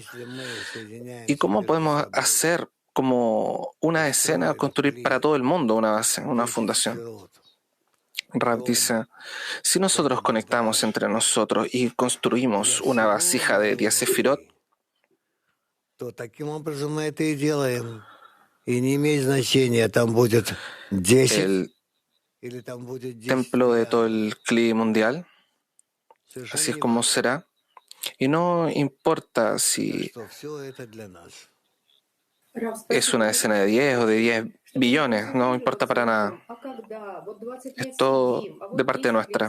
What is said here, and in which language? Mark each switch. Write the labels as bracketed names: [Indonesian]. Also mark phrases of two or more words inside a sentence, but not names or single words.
[Spanish] ¿Y cómo podemos hacer como una decena, construir para todo el mundo una base, una fundación? Rav dice, si nosotros conectamos entre nosotros y construimos una vasija de 10 sefirot, [Russian] то таким образом мы это и делаем. И не имеет значения, там будет 10 или там будет 10. [Spanish] Templo de todo el Kli mundial. Así es como será. Y no importa si es una escena de 10 o de 10 billones, no importa para nada. Es todo de parte nuestra.